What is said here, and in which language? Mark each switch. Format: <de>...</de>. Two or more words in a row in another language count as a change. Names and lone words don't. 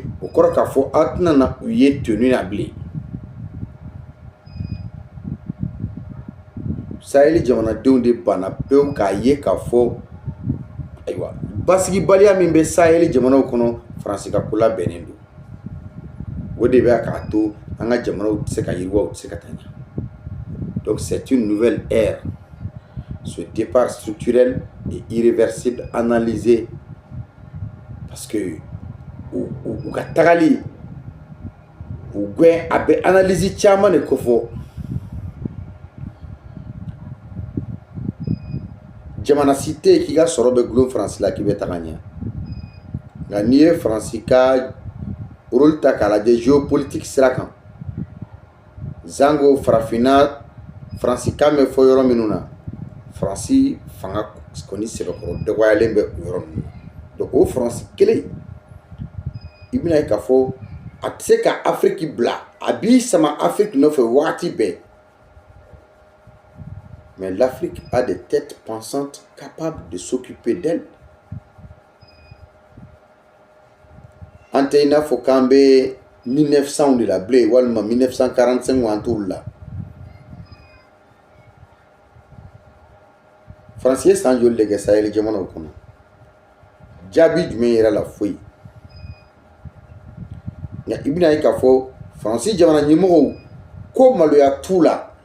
<bm>O kɔrɔ k'a fɔ aw tɛna na u ye tenue na bilen. Sahel jamanadenw de banna pewu k'a ye k'a fɔ ayiwa basigibaliya min bɛ Sahel jamanaw kɔnɔ Faransi ka ko labɛnnen don. O de bɛ k'a to an ka jamanaw tɛ se ka yiriwa u tɛ se ka taa ɲɛ.</bm> <fr>Donc c'est une nouvelle ère. Ce départ structurel et irréversible analysé parce que</fr> <bm>u ka tagali u gɛn a bɛ analyse caman de kofɔ. jamana si tɛ yen k'i ka sɔrɔ bɛ gulon Faransi la k'i bɛ taga ɲɛ nka n'i ye Faransi ka rôle ta k'a lajɛ géopolitique sira kan Zango farafinna Faransi kan bɛ fɔ yɔrɔ minnu na Faransi fanga kɔni sɛbɛkɔrɔ dɔgɔyalen bɛ o yɔrɔ ninnu donc o Faransi kelen i bɛna ye k'a fɔ a tɛ se ka Afrique bila a b'i sama Afrique nɔfɛ wagati bɛɛ</bm> <fr>mais l'Afrique a des têtes pensantes capables de s'occuper d'elle.</fr> <bm>An tɛ i n'a fɔ k'an bɛ 1900 de la bilen walima 1945 an t'olu la Faransi ye san joli de kɛ Sahel jamanaw kɔnɔ jaabi jumɛn yɛrɛ la foyi nka i bɛna ye k'a fɔ Faransi jamana ɲɛmɔgɔw ko maloya t'u la</bm>